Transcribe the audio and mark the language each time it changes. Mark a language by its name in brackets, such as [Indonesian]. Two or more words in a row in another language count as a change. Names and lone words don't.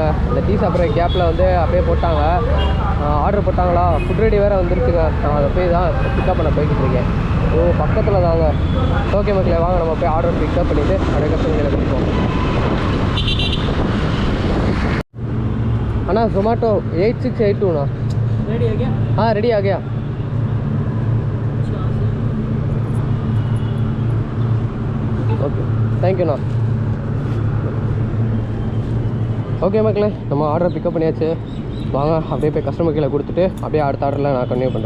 [Tamil] அந்த டீ சாப்பிட்ற கேப்பில் வந்து அப்படியே போட்டாங்க. ஆர்டர் போட்டாங்களா, ஃபுட் ரெடி வேறு வந்துருச்சுங்க. நான் அதை போய் தான் பிக்கப் பண்ண போய்கிட்டு இருக்கேன். ஸோ பக்கத்தில் தாங்க. ஓகே மக்களே, வாங்க நம்ம போய் ஆர்டர் பிக்கப் பண்ணிவிட்டு அப்படியே கஸ்டமர்களை கொடுப்போம். அண்ணா ஜொமேட்டோ 8682ண்ணா. [Hindi] रेडी आ गया? हाँ रेडी आ गया. [Tamil] ஓகே, தேங்க்யூண்ணா. ஓகே மக்களே, நம்ம ஆர்டரை பிக்கப் பண்ணியாச்சு. வாங்க அப்படியே போய் கஸ்டமர் கீழே கொடுத்துட்டு அப்படியே அடுத்த ஆர்டரில் நான் கன்டினியூ பண்ணுறேன்.